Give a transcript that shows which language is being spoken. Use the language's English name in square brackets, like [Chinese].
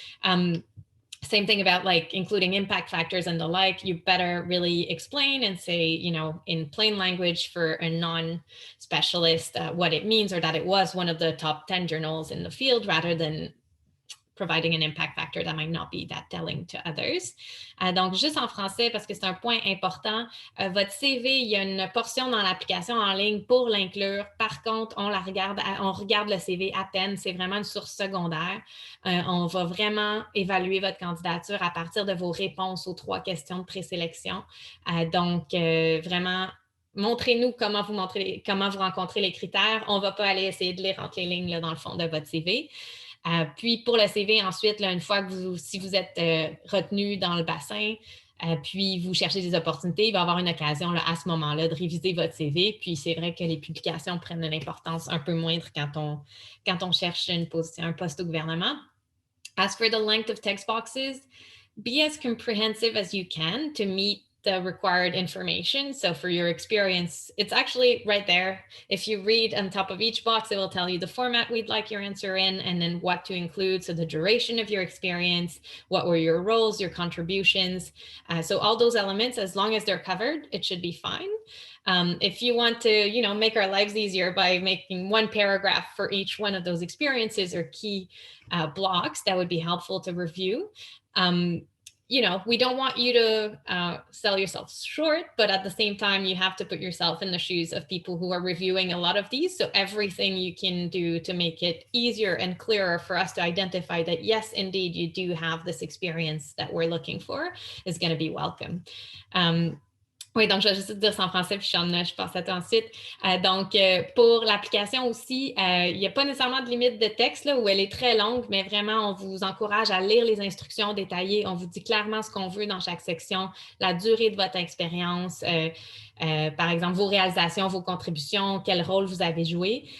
[English] Same thing about including impact factors and the like. You better really explain and say, in plain language for a non-specialist what it means, or that it was one of the top 10 journals in the field, rather than providing an impact factor that might not be that telling to others. [French] Donc, juste en français, parce que c'est un point important, votre CV, il y a une portion dans l'application en ligne pour l'inclure. Par contre, on regarde le CV à peine. C'est vraiment une source secondaire. On va vraiment évaluer votre candidature à partir de vos réponses aux 3 questions de présélection. Donc, vraiment, montrez-nous comment vous rencontrez les critères. On ne va pas aller essayer de lire entre les lignes là, dans le fond de votre CV. Puis pour le CV, ensuite, là, une fois que si vous êtes retenu dans le bassin, puis vous cherchez des opportunités, il va y avoir une occasion là, à ce moment-là de réviser votre CV. Puis c'est vrai que les publications prennent une importance un peu moindre quand on cherche un poste au gouvernement. [English] As for the length of text boxes, be as comprehensive as you can to meet the required information. So for your experience, it's actually right there. If you read on top of each box, it will tell you the format we'd like your answer in, and then what to include. So the duration of your experience, what were your roles, your contributions. So all those elements, as long as they're covered, it should be fine. If you want to, make our lives easier by making one paragraph for each one of those experiences or key blocks, that would be helpful to review. We don't want you to sell yourself short, but at the same time, you have to put yourself in the shoes of people who are reviewing a lot of these. So everything you can do to make it easier and clearer for us to identify that, yes, indeed, you do have this experience that we're looking for is going to be welcome. [French] Oui, donc je vais juste dire ça en français, puis je passe à toi ensuite. Donc, pour l'application aussi, il n'y a pas nécessairement de limite de texte là, où elle est très longue, mais vraiment, on vous encourage à lire les instructions détaillées. On vous dit clairement ce qu'on veut dans chaque section, la durée de votre expérience, par exemple, vos réalisations, vos contributions, quel rôle vous avez joué.